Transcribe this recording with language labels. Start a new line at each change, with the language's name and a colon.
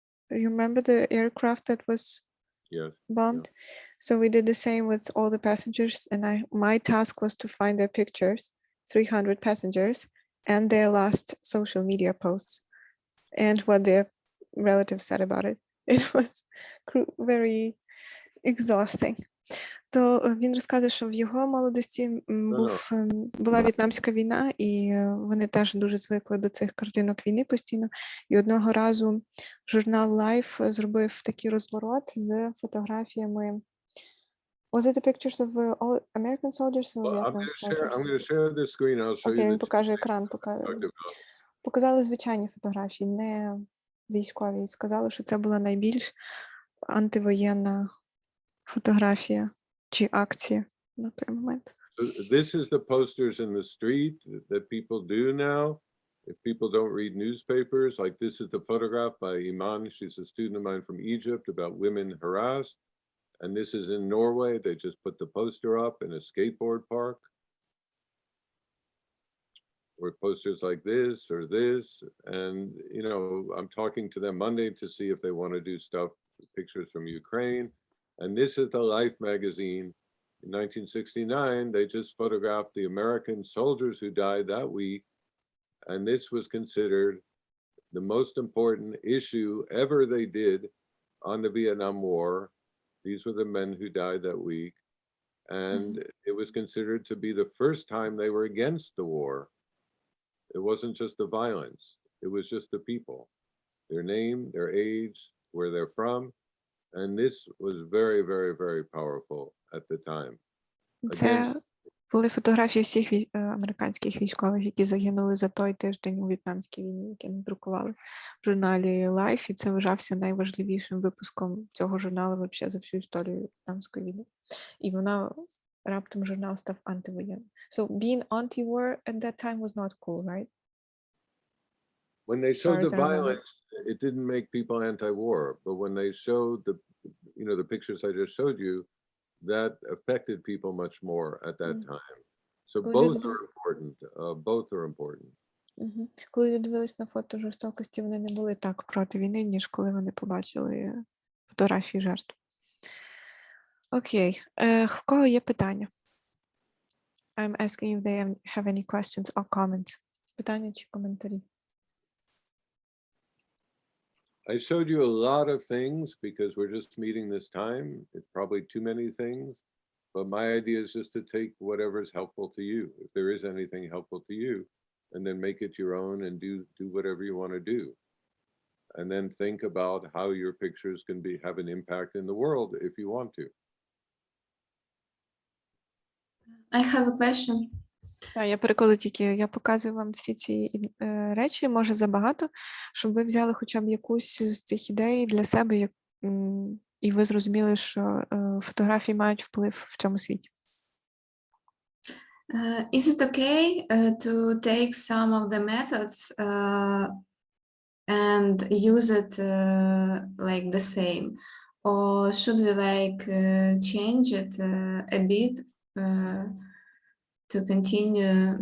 English: You remember the aircraft that was bombed? Yeah. So we did the same with all the passengers, and my task was to find their pictures, 300 passengers, and their last social media posts, and what their relatives said about it. It was very exhausting.
Ukrainian: То він розказує, що в його молодості була В'єтнамська війна, і вони теж дуже звикли до цих картинок війни постійно. І одного разу журнал Life зробив такий розворот з фотографіями.
English: Was it the pictures of all American soldiers or Vietnam soldiers? I'm going to share the screen. I'll show you.
Ukrainian: Він покаже екран. Показали звичайні фотографії, не військові. І сказали, що це була найбільш антивоєнна фотографія чи акція на той момент.
English: This is the posters in the street that people do now. If people don't read newspapers, like this is the photograph by Iman. She's a student of mine from Egypt about women harassed. And this is in Norway. They just put the poster up in a skateboard park. or posters like this or this. And, you know, I'm talking to them Monday to see if they want to do stuff, pictures from Ukraine. And this is the Life magazine. In 1969, they just photographed the American soldiers who died that week. And this was considered the most important issue ever they did on the Vietnam War. These were the men who died that week. And it was considered to be the first time they were against the war. It wasn't just the violence. It was just the people, their name, their age, where they're from. And this was very, very, very powerful at the time.
Ukrainian: Це були фотографії всіх американських військових, які загинули за той тиждень у В'єтнамській війні, які надрукували в журналі Life, і це вважався найважливішим випуском цього журналу вообще за всю історію В'єтнамської війни. І вона раптом журнал став антивоєнним.
English: So being anti-war at that time was not cool, right? When they showed the violence, it didn't make people anti-war, but when they showed the, you know, the pictures I just showed you, that affected people much more at that time. So both are important. Both are important.
Ukrainian: Коли люди дивились на фото жорстокості, вони не були так проти війни, ніж коли вони побачили фотографії жертв. Окей. В кого є питання?
English: I'm asking if they have any questions or comments.
Ukrainian: Питання чи коментарі?
English: I showed you a lot of things because we're just meeting this time. It's probably too many things, but my idea is just to take whatever is helpful to you. If there is anything helpful to you, and then make it your own and do whatever you want to do. And then think about how your pictures can have an impact in the world if you want to. I have a question.
Ukrainian: Я перекладу тільки, я показую вам всі ці речі, може забагато, щоб ви взяли хоча б якусь з цих ідей для себе, і ви зрозуміли, що фотографії мають вплив в цьому світі.
English: Is it okay to take some of the methods and use it like the same? Or should we like change it a bit to continue?